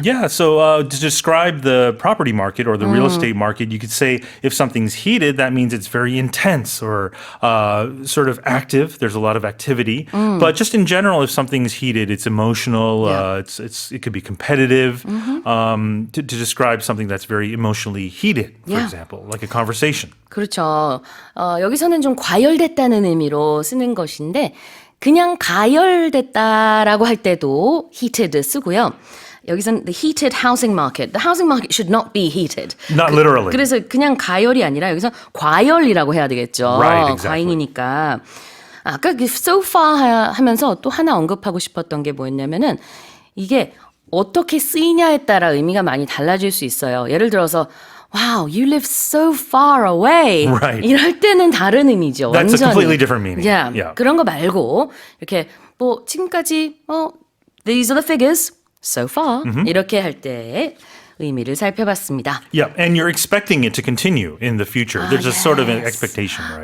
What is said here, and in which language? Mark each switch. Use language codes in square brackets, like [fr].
[en] Yeah, so to describe the property market or the real estate market, you could say if something's heated, that means it's very intense or sort of active. There's a lot of activity. But just in general, if something's heated, it's emotional. It could be competitive. To describe something that's very emotionally heated, for example, like a conversation. [ko] 그렇죠. 여기서는 좀 과열됐다는 의미로 쓰는 것인데 그냥 가열됐다라고 할 때도 heated 쓰고요. 여기서는 [en] the heated housing market. The housing market should not be heated. Not literally. [ko] 그래서 그냥 가열이 아니라 여기서 과열이라고 해야 되겠죠. [en] Right, exactly. [ko] 과잉이니까. 아까 so far 하면서 또 하나 언급하고 싶었던 게 뭐였냐면은 이게 어떻게 쓰이냐에 따라 의미가 많이 달라질 수 있어요. 예를 들어서 [en] Wow, you live so far away. Right. [ko] 이럴 때는 다른 의미죠. [en] That's [ko] 완전히. [en] a completely different meaning. Yeah. [ko] 그런 거 말고 이렇게 뭐 지금까지 [en] these are the figures so far [ko] 이렇게 할 때의 의미를 살펴봤습니다. [en] Yeah, and you're expecting it to continue in the future. There's a sort of an expectation, right?